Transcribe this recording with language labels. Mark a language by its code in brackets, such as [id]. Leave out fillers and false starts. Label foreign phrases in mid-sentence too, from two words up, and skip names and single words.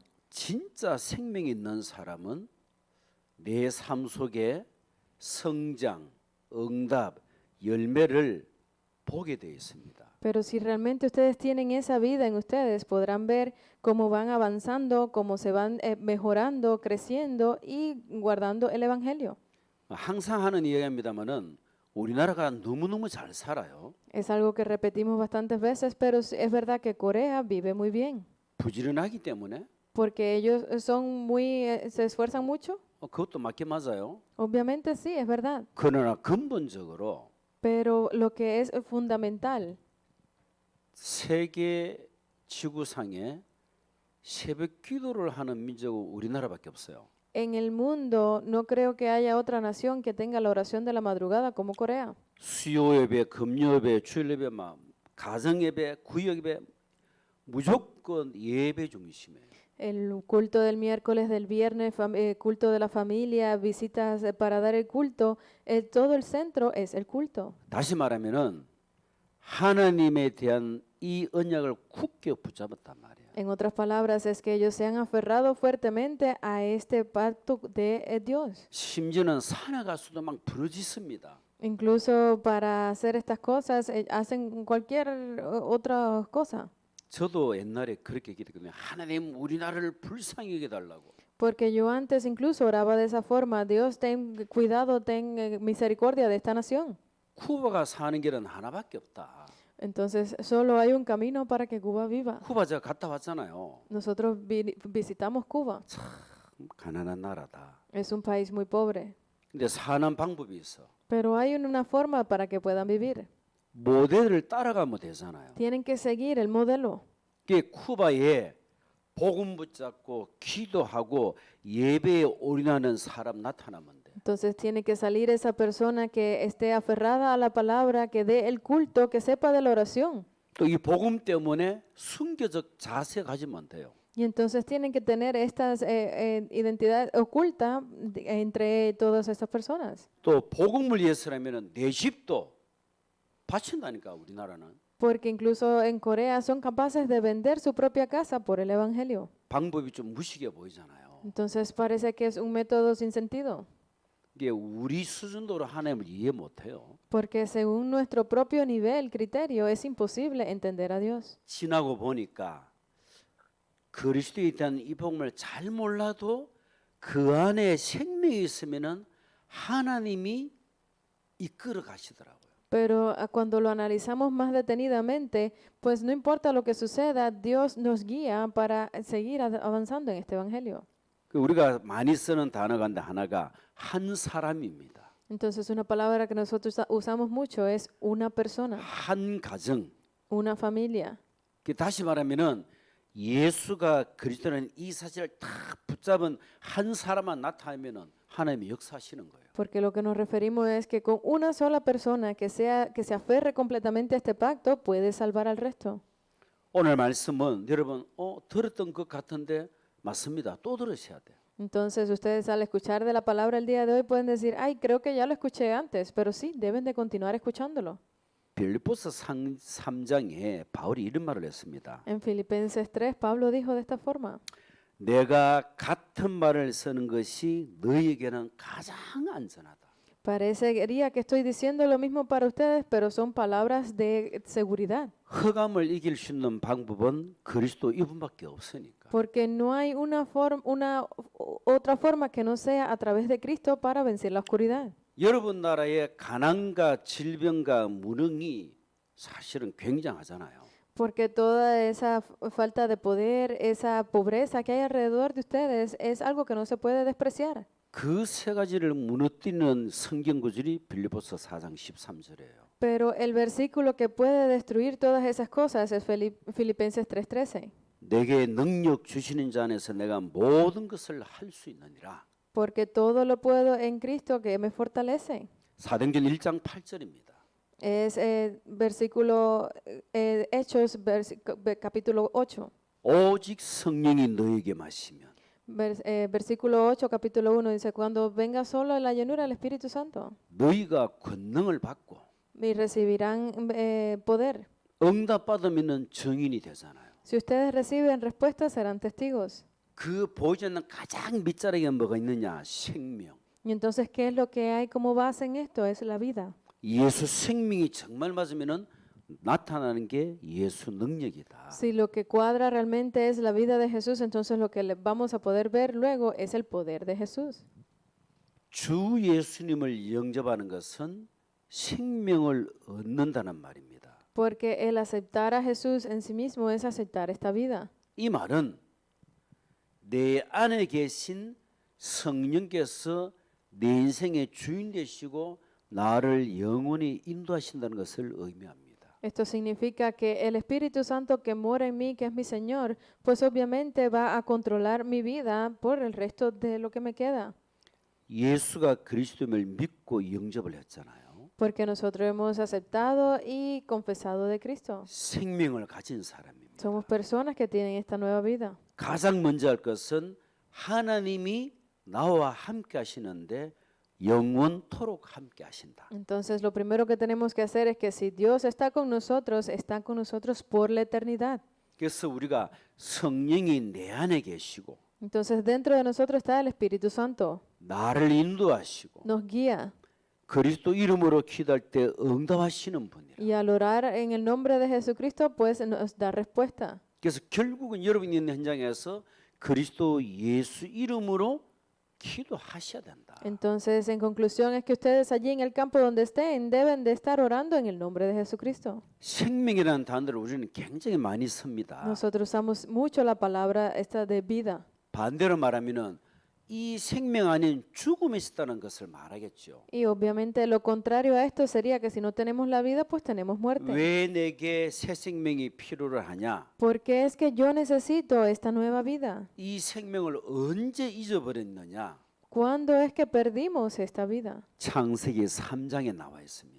[ko] 진짜 생명이 있는 사람은 내 삶 속에 성장, 응답, 열매를 보게 되어 있습니다. [es] Pero si realmente ustedes tienen esa vida en ustedes, podrán ver cómo van avanzando, cómo se van mejorando, creciendo y guardando el Evangelio. [ko] 항상 하는 이야기입니다만은 우리나라가 너무너무 잘 살아요. [es] Es algo que repetimos bastantes veces, pero es verdad que Corea vive muy bien, [ko] 부지런하기 때문에 [es] porque ellos se esfuerzan mucho. [ko] 그것도 맞게 맞아요. [es] Obviamente sí, es verdad, [ko] 그러나 근본적으로 [es] pero lo que es fundamental [ko] 세계 지구상에 새벽 기도를 하는 민족은 우리나라밖에 없어요. [es] en el mundo, no creo que haya otra nación que tenga la oración de la madrugada como Corea. [ko] 수요 예배, 금요 예배, 주일 예배, 가정 예배, 구역 예배 무조건 예배 중심이에요. [es] El culto del miércoles, del viernes, culto de la familia, visitas para dar el culto, todo el centro es el culto. [ko] 다시 말하면은 하나님에 대한 이 언약을 굳게 붙잡았단 말이에요. [es] En otras palabras, es que ellos se han aferrado fuertemente a este pacto de Dios. [ko] 심지어는 산에 가서도 막 부르짖습니다. [es] Incluso para hacer estas cosas, hacen cualquier otra cosa. [ko] 저도 옛날에 그렇게 기도했거든요. 하나님 우리나라를 불쌍히 여겨 달라고. [es] Porque yo antes incluso oraba de esa forma, Dios ten cuidado, ten misericordia de esta nación. [ko] 쿠바가 사는 길은 하나밖에 없다. [es] Entonces solo hay un camino para que Cuba viva. [ko] 쿠바 제가 갔다 왔잖아요. [es] Nosotros visitamos Cuba. [ko] 참 가난한 나라다. [es] Es un país muy pobre, [ko] 근데 사는 방법이 있어. [es] pero hay una forma para que puedan vivir. [ko] 모델을 따라가면 되잖아요. [es] Tienen que seguir el modelo. [ko] 그게 쿠바에 복음 붙잡고 기도하고 예배에 올인하는 사람 나타나면 돼. [es] Entonces tiene que salir esa persona que esté aferrada a la palabra, que dé el culto, que sepa de la oración. [ko] 또 이 복음 때문에 순교적 자세 가지면 돼요. [es] Y entonces tienen que tener estas identidad oculta entre todas estas personas. [ko] 또 복음을 위해서라면은 내 집도 바친다니까 우리나라는. [es] Porque incluso en Corea son capaces de vender su propia casa por el evangelio. [ko] 방법이 좀 무식해 보이잖아요. [es] Entonces parece que es un método sin sentido. [ko] 이게 우리 수준으로 하나님을 이해 못해요. [es] Porque según nuestro propio nivel, criterio, es imposible entender a Dios. [ko] 지나고 보니까 그리스도에 대한 이 복음을 잘 몰라도 그 안에 생명이 있으면은 하나님이 이끌어 가시더라고요. [es] Pero cuando lo analizamos más detenidamente, pues no importa lo que suceda, Dios nos guía para seguir avanzando en este evangelio. [ko] 우리가 많이 쓰는 단어가 하나가 한 사람입니다. [es] Entonces una palabra que nosotros usamos mucho es una persona, [ko] 한 가정. [es] una familia. [ko] 다시 말하면은 예수가 그리스도라는 이 사실을 다 붙잡은 한 사람만 나타나면은 하나님이 역사하시는 거예요. [es] Porque lo que nos referimos es que con una sola persona que se aferre completamente a este pacto puede salvar al resto. [ko] 오늘 말씀은 여러분 들었던 것 같은데 맞습니다. 또 들으셔야 돼요. [es] Entonces ustedes al escuchar de la palabra el día de hoy pueden decir, ay, creo que ya lo escuché antes, pero sí, deben de continuar escuchándolo. [ko] 빌립보서 3장에 바울이 이런 말을 했습니다. [es] En Filipenses 3, Pablo dijo de esta forma, [ko] 내가 같은 말을 쓰는 것이 너희에게는 가장 안전하다. [es] parecería que estoy diciendo lo mismo para ustedes, pero son palabras de seguridad. [ko] 흑암을 이길 수 있는 방법은 그리스도 이분밖에 없으니까. [es] Porque no hay otra forma que no sea a través de Cristo para vencer la oscuridad. [ko] 여러분 나라의 가난과 질병과 무능이 사실은 굉장하잖아요. [es] Porque toda esa falta de poder, esa pobreza que hay alrededor de ustedes es algo que no se puede despreciar. [ko] 그 세 가지를 무너뜨리는 성경 구절이 빌립보서 4장 13절이에요. [es] Pero el versículo que puede destruir todas esas cosas es Filipenses 3:13. [ko] 내게 능력 주시는 자 안에서 내가 모든 것을 할 수 있느니라. [es] porque todo lo puedo en Cristo que me fortalece. [ko] 사도행전 1장 8절입니다. [es] Es versículo Hechos, capítulo 8. [ko] 오직 성령이 너에게 마시면 [es] Versículo 8, capítulo 1 dice, cuando venga solo la llenura del Espíritu Santo, [ko] 너희가 권능을 받고 [es] y recibirán poder. [ko] 응답받으면 증인이 되잖아요. [es] Si ustedes reciben respuesta, serán testigos. [ko] 그 보이지 않는 가장 밑자락에 뭐가 있느냐? 생명. [es] Y entonces, ¿qué es lo que hay como base en esto? Es la vida. [ko] 예수 생명이 정말 맞으면은 나타나는 게 예수 능력이다. [es] Si lo que cuadra realmente es la vida de Jesús, entonces lo que vamos a poder ver luego es el poder de Jesús. [ko] 주 예수님을 영접하는 것은 생명을 얻는다는 말입니다. [es] Porque el aceptar a Jesús en sí mismo es aceptar esta vida. [ko] 이 말은 내 안에 계신 성령께서 내 인생의 주인 되시고 나를 영원히 인도하신다는 것을 의미합니다. [es] Esto significa que el Espíritu Santo que mora en mí, que es mi Señor, pues obviamente va a controlar mi vida por el resto de lo que me queda. [ko] 예수가 그리스도임을 믿고 영접을 했잖아요. [es] Porque nosotros hemos aceptado y confesado de Cristo. [ko] 생명을 가진 사람입니다. [es] Somos personas que tienen esta nueva vida. [ko] 가장 먼저 할 것은 하나님이 나와 함께 하시는데 영원토록 함께 하신다. [es] Entonces, lo primero que tenemos que hacer es que si Dios está con nosotros por la eternidad. [ko] 그래서 우리가 성령이 내 안에 계시고 [es] Entonces, dentro de nosotros está el Espíritu Santo. [ko] 나를 인도하시고 [es] Nos guía. [ko] 그리스도 이름으로 기도할 때 응답하시는 분이라. [es] Y al orar en el nombre de Jesucristo, pues nos da respuesta. [ko] 그래서 결국은 여러분이 있는 현장에서 그리스도 예수 이름으로 기도하셔야 된다. [es] Entonces, en conclusión, es que ustedes allí en el campo donde estén deben de estar orando en el nombre de Jesucristo. [ko] 생명이라는 단어를 우리는 굉장히 많이 씁니다. [es] Nosotros usamos mucho la palabra esta de vida. [ko] 반대로 말하면은 이 생명 아닌 죽음이 있다는 것을 말하겠죠. [es] Y obviamente lo contrario a esto sería que si no tenemos la vida, pues tenemos muerte. [ko] 왜 내게 새 생명이 필요를 하냐? [es] ¿Por qué es que yo necesito esta nueva vida? [ko] 이 생명을 언제 잊어버렸느냐? [es] ¿Cuándo es que perdimos esta vida? [ko] 창세기 3장에 나와 있습니다.